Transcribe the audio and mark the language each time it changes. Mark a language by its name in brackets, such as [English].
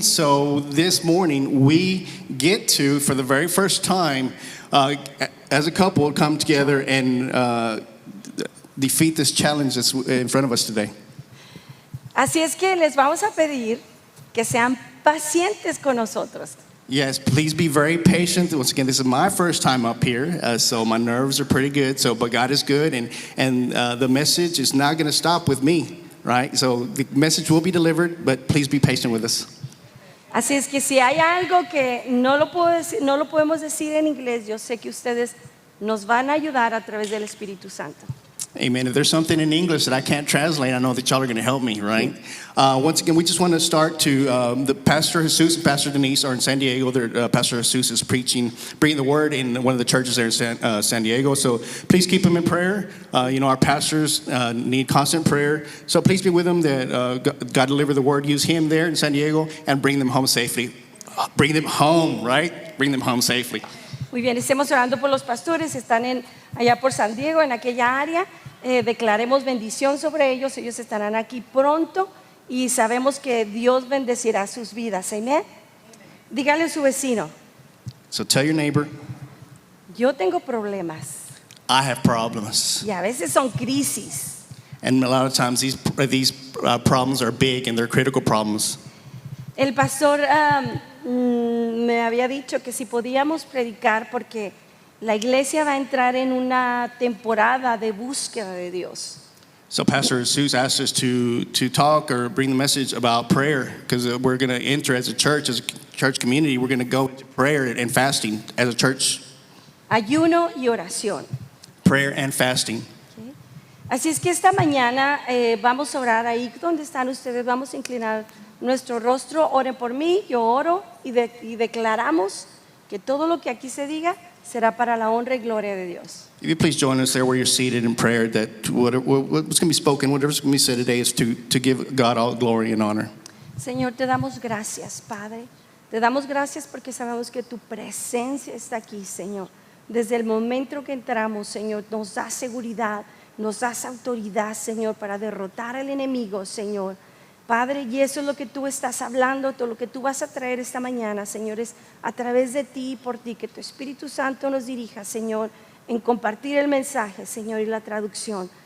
[English] So this morning we get to, for the very first time, as a couple, come together and defeat this challenge that's in front of us today. [Spanish] Así es que les vamos a pedir que sean pacientes con nosotros. [English] Yes, please be very patient. Once again, this is my first time up here, so my nerves are pretty good. But God is good, and the message is not going to stop with me, right? So the message will be delivered, but please be patient with us. [Spanish] Así es que si hay algo que no lo podemos decir en inglés, yo sé que ustedes nos van a ayudar a través del Espíritu Santo. [English] Amen. If there's something in English that I can't translate, I know that y'all are going to help me, right? Once again, we just want to start to, the Pastor Jesus and Pastor Denise are in San Diego. Pastor Jesus is bringing the word in one of the churches there in San Diego. So please keep them in prayer. Our pastors need constant prayer. So please be with them that God deliver the word. Use him there in San Diego and bring them home safely. Bring them home, right? Bring them home safely. [Spanish] Muy bien, estemos orando por los pastores, están allá por San Diego, en aquella área. Declaremos bendición sobre ellos estarán aquí pronto y sabemos que Dios bendecirá sus vidas. Amén. Dígale a su vecino. [English] So tell your neighbor, [Spanish] yo tengo problemas. [English] I have problems. [Spanish] Y a veces son crisis. [English] And a lot of times these problems are big and they're critical problems. [Spanish] El pastor me había dicho que si podíamos predicar porque la iglesia va a entrar en una temporada de búsqueda de Dios. [English] So Pastor Jesus asked us to talk or bring the message about prayer because we're going to enter as a church community, we're going to go into prayer and fasting as a church. [Spanish] Ayuno y oración. [English] Prayer and fasting. Okay. [Spanish] Así es que esta mañana vamos a orar ahí donde están ustedes, vamos a inclinar nuestro rostro, oren por mí, yo oro y declaramos que todo lo que aquí se diga será para la honra y gloria de Dios. [English] If you please join us there where you're seated in prayer, that what's going to be spoken, whatever's going to be said today is to give God all glory and honor. [Spanish] Señor, te damos gracias, Padre. Te damos gracias porque sabemos que tu presencia está aquí, Señor. Desde el momento que entramos, Señor, nos das seguridad, nos das autoridad, Señor, para derrotar al enemigo, Señor. Padre, y eso es lo que tú estás hablando, todo lo que tú vas a traer esta mañana, Señor, es a través de ti y por ti, que tu Espíritu Santo nos dirija, Señor, en compartir el mensaje, Señor, y la traducción.